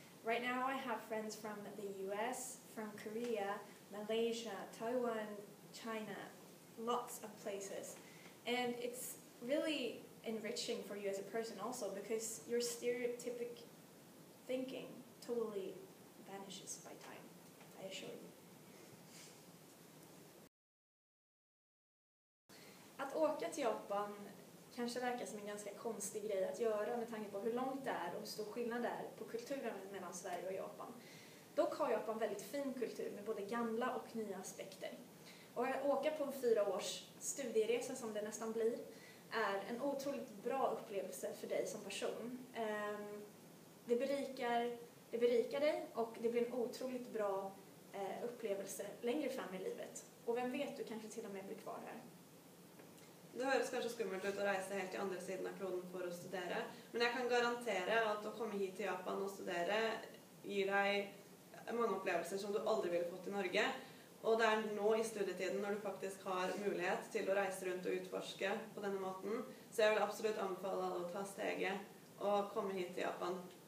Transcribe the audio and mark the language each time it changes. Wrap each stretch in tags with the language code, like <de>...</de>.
<en>Right now, I have friends from the US, from Korea, Malaysia, Taiwan, China, lots of places. And it's really enriching for you as a person also, because your stereotypic thinking totally vanishes by time, I assure you.</en> <sv>Att åka till Japan kanske verkar som en ganska konstig grej att göra med tanke på hur långt det är och hur stor skillnad det är på kulturen mellan Sverige och Japan. Dock har Japan väldigt fin kultur med både gamla och nya aspekter. Och att åka på en 4 års studieresa som det nästan blir är en otroligt bra upplevelse för dig som person. Det berikar dig och det blir en otroligt bra upplevelse längre fram i livet. Och vem vet, du kanske till och med blir kvar här.</sv> <no>Det høres kanskje skummelt ut å reise helt til andre siden av kloden for å studere, men jeg kan garantere at å komme hit til Japan og studere gir deg mange opplevelser som du aldri ville fått i Norge. Og det er nå i studietiden når du faktisk har mulighet til å reise rundt og utforske på denne måten, så jeg vil absolutt anbefale alle å ta steget og komme hit til Japan.</no>